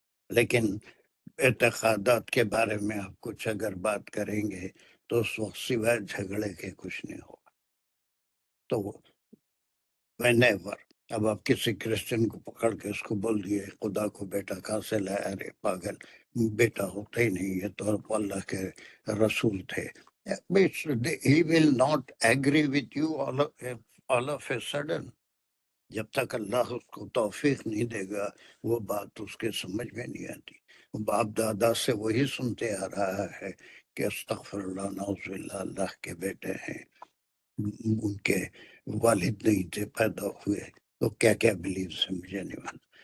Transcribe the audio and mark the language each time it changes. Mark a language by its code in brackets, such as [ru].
[ur] لیکن اعتقادات کے بارے میں آپ کچھ اگر بات کریں گے تو اس وقت سوائے جھگڑے کے کچھ نہیں ہوگا. تو whenever، اب آپ کسی کرسچن کو پکڑ کے اس کو بول دیے خدا کو بیٹا کہاں سے لایا، ارے پاگل، بیٹا ہوتا ہی نہیں، یہ تو اللہ کے رسول تھے. [en] He will not agree with you all of a sudden. [ur] جب تک اللہ اس کو توفیق نہیں دے گا وہ بات اس کے سمجھ میں نہیں آتی. باپ دادا سے وہی سنتے آ رہا ہے کہ استغفر اللہ، نعوذ باللہ، اللہ کے بیٹے ہیں، ان کے والد نہیں تھے، پیدا ہوئے تو کیا کیا بلیو سے مجھے نہیں معلوم.